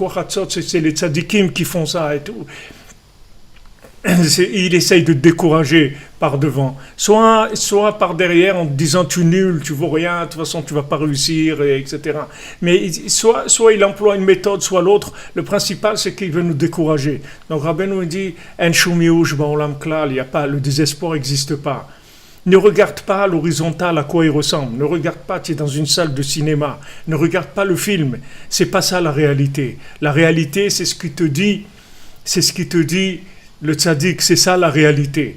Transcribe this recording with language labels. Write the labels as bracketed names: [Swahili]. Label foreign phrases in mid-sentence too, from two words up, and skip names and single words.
[French] Mais tu sais quoi, Chatzot, c'est les tzadikim qui font ça et tout. il essaye de te décourager par devant, soit par derrière en te disant tu es nul, tu vaux rien, de toute façon tu vas pas réussir, etc. Mais soit il emploie une méthode, soit l'autre. Le principal c'est qu'il veut nous décourager. Donc Rabbeinu dit [Hebrew] אין שום ייאוש בעולם כלל, [French] il y a pas, le désespoir n'existe pas. Ne regarde pas l'horizontale à quoi il ressemble. Ne regarde pas, tu es dans une salle de cinéma. Ne regarde pas le film. C'est pas ça la réalité. La réalité, c'est ce qui te dit le tzaddik, c'est ça la réalité.